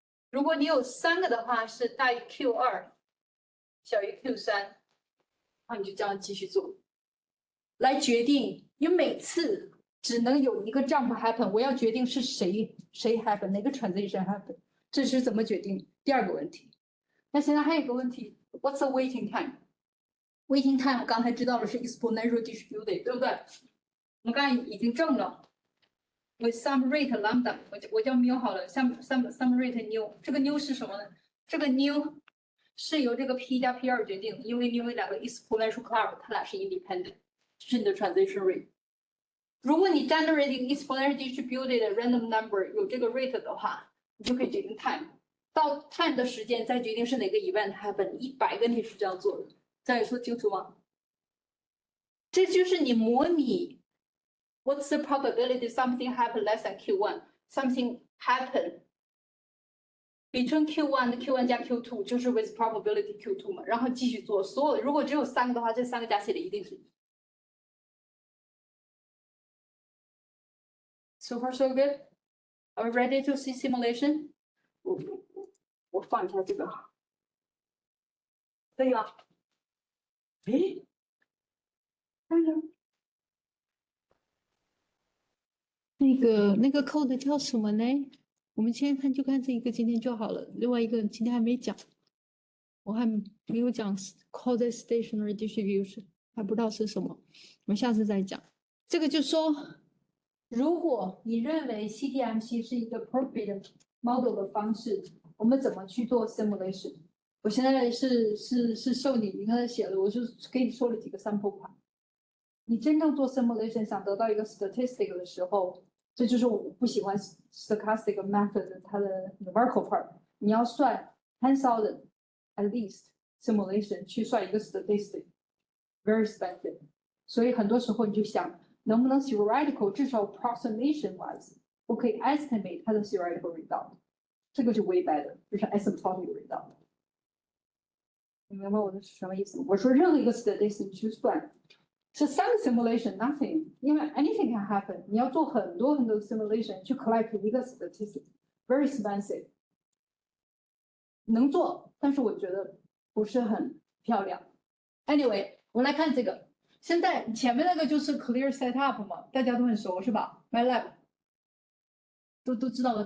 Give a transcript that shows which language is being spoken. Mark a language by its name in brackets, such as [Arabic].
[Chinese] 如果你有3个的话，是大于 Q2， 小于 Q3， 然后你就这样继续做，来决定你每次只能有一个 jump happen， 我要决定是谁 happen， 哪个 transition happen， 这是怎么决定？第2个问题。那现在还有一个问题 [English] ，What's the waiting time？Waiting time 刚才知道了是 exponential distributed， 对不对？ [Chinese] 我们刚才已经证了。 [English] with some rate lambda， [Chinese] 我叫 mu 好了 [English] ，some rate nu， 这个 nu 是什么呢？ [Chinese] 这个 nu 是由这个 p 加 p2 决定，因为2个 exponential curve， 它俩是 independent， 这是你的 transition rate。如果你 generating exponential distributed random number 有这个 rate 的话，你就可以决定 time。到 time 的时间再决定是哪个 event happen， 100个你是这样做的，这样说清楚吗？这就是你模拟。 [English] What's the probability something happen less than Q1? Something happen between Q1 和 Q1 加 Q2 就是 with probability Q2 嘛， [Chinese] 然后继续做所有的。如果只有3个的话，这3个加起来一定是1。 [English] So far so good. Are we ready to see simulation? [Chinese] 我放一下这个，可以了。诶，看看。那个 code 叫什么呢？我们先看就看这一个，今天就好了。另外一个今天还没讲，我还没有讲 causal-stationary distribution， 还不知道是什么，我们下次再讲。这个就说，如果你认为 CTMC 是一个 appropriate model 的方式，我们怎么去做 simulation？我现在是受你刚才写了，我就给你说了几个 sample part。你真正做 simulation 想得到一个 statistic 的时候，这就是我不喜欢 stochastic method 它的 numerical part。你要算 10,000 at least simulation 去算一个 statistic， [English] very expensive。 [Chinese] 所以很多时候你就想，能不能 theoretical 至少 approximation wise， 我可以 estimate 它的 theoretical result， 这个就 way better， 就是 asymptotic result。你明白我的什么意思吗？我说任何一个 statistic 去算。是3个 simulation nothing， 因为 [English] anything can happen。 [Chinese] 你要做很多 simulation 去 collect 一个 statistic， [English] very expensive。 [Chinese] 能做，但是我觉得不是很漂亮。 [English] Anyway， [Chinese] 我们来看这个。现在前面那个就是 clear setup 嘛，大家都很熟是吧 ？MATLAB 都知道的。